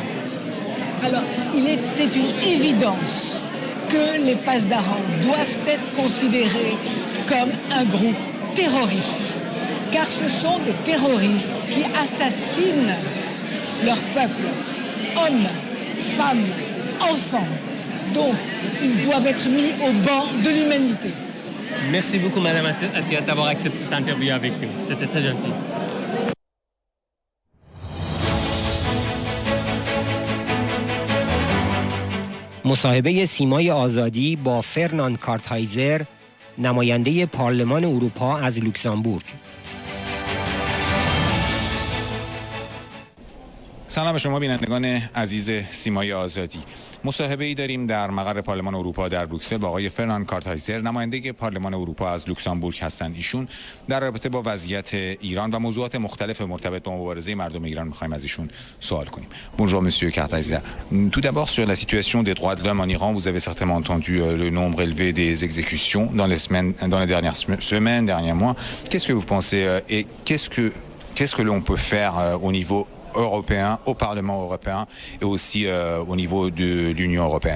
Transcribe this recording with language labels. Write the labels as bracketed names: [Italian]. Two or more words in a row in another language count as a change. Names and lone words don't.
[French] Alors, c'est une évidence que les Pasdاران doivent être considérés comme un groupe terroriste, car ce sont des terroristes qui assassinent leur peuple, hommes, femmes, enfants. Donc, ils doivent être mis au banc de l'humanité. Merci beaucoup, Madame Atias, d'avoir accepté cette interview avec nous. C'était très gentil. [Persian] مصاحبه سیمای آزادی با فرناند کارتهایزر، نماینده پارلمان اروپا از لوکزامبورگ. سلام به شما بینندگان عزیز سیمای آزادی. مصاحبه ای داریم در مقر پارلمان اروپا در بروکسل با آقای فرناند کارتهایزر، نماینده پارلمان اروپا از لوکزامبورگ هستند. ایشون در رابطه با وضعیت ایران و موضوعات مختلف مرتبط با مبارزه مردم ایران می‌خوایم از ایشون سوال کنیم. [French] Bonjour monsieur Kartehayzer. Tout d'abord sur la situation des droits de l'homme en Iran, vous avez certainement entendu le nombre élevé des exécutions dans les dernières semaines, derniers mois. Qu'est-ce que vous pensez et qu'est-ce que l'on peut faire au niveau européen, au Parlement européen et aussi au niveau de l'Union européenne?